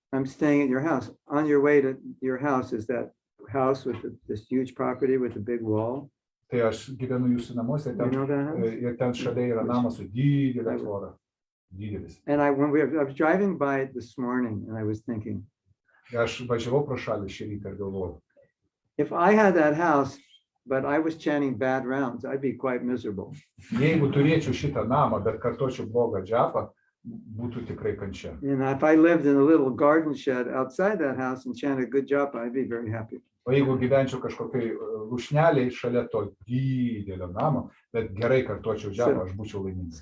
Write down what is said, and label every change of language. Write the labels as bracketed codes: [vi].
[en] I'm staying at your house. On your way to your house is that house with this huge property with a big wall. [lt] Tai aš gyvenu jūsų namuose [en] You know that house? [lt] ir ten šalia yra namas su didelė tvora. Didelis. [en] And I was driving by it this morning and I was thinking, [lt] Aš važiavau pro šalį šį rytą ir galvojau, [en] if I had that house, but I was chanting bad rounds, I'd be quite miserable. [lt] jeigu turėčiau šitą namą, bet kartočiau blogą džapą, būtų tikrai kančia. [en] And if I lived in a little garden shed outside that house and chanted good japa, I'd be very happy. [lt] O jeigu gyvenčiau kažkokiai lūšneliai šalia to didelio namo, bet gerai kartuočiau žemę, aš būčiau laimingas.